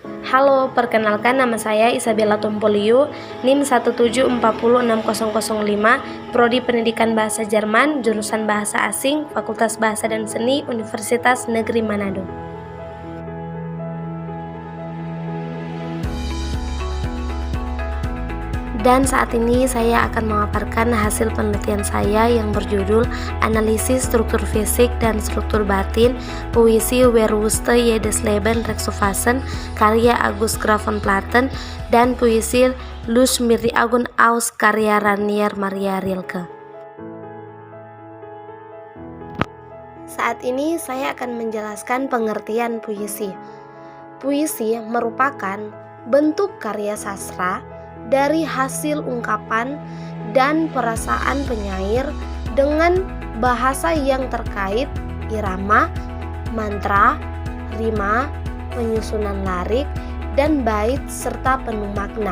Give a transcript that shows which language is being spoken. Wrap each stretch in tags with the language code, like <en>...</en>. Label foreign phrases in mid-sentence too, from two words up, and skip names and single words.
<id>Halo, perkenalkan nama saya Isabella Tompoliu, NIM 1740605, Prodi Pendidikan Bahasa Jerman, jurusan Bahasa Asing, Fakultas Bahasa dan Seni, Universitas Negeri Manado. Dan saat ini saya akan memaparkan hasil penelitian saya yang berjudul Analisis Struktur Fisik dan Struktur Batin Puisi Wer wusste jedes Leben Rexofasen karya Agus Graf von Platen dan puisi Lust mir die Augen aus karya Rainier Maria Rilke. Saat ini saya akan menjelaskan pengertian puisi. Puisi merupakan bentuk karya sastra dari hasil ungkapan dan perasaan penyair dengan bahasa yang terkait irama, mantra, rima, penyusunan larik, dan bait serta penuh makna.</id>